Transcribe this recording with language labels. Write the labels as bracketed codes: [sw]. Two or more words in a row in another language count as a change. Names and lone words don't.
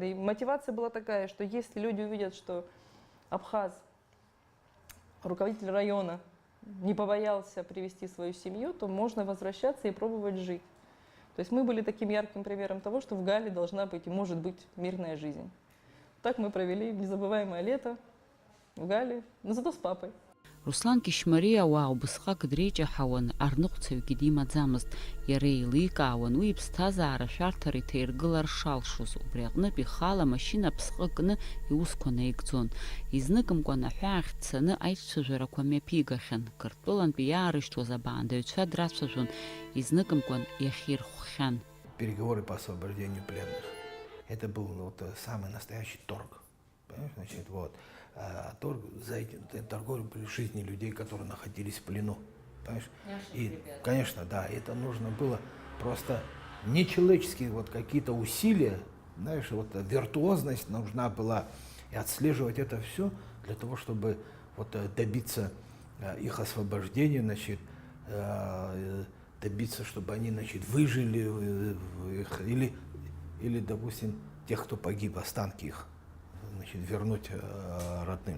[ru] И мотивация была такая, что если люди увидят, что абхаз, руководитель района, не побоялся привести свою семью, то можно возвращаться и пробовать жить. То есть мы были таким ярким примером того, что в Гале должна быть и может быть мирная жизнь. Так мы провели незабываемое лето в Гале, но зато с папой. [ab] Руслан Кишмария уау бысхак дреиҿаҳауан арныҟәцаҩгьы димаӡамызт, иара еиликаауан уи иԥсҭазаара шәарҭара иҭаиргылар шалшоз, убри аҟнытә ихала амашьына ԥсҟы кны иусқәа наигӡон. Изныкымкәан аҳәаахь дцаны аиҿцәажәарақәа мҩаԥигахьан, Қырҭтәылантәи иаарышьҭуаз абаандаҩцәа драцәажәон, изныкымкәан иахьирхәхьан. [ru] Переговоры по освобождению пленных. Это был вот самый настоящий торг. Понимаешь, значит, вот. Торг за этим торговлей были жизни людей, которые находились в плену. Понимаешь? И, конечно, да, это нужно было просто нечеловеческие вот какие-то усилия, знаешь, вот виртуозность нужна была, и отслеживать это все для того, чтобы вот добиться их освобождения, значит, добиться, чтобы они, значит, выжили, или, допустим, тех, кто погиб, останки их, значит, вернуть родным.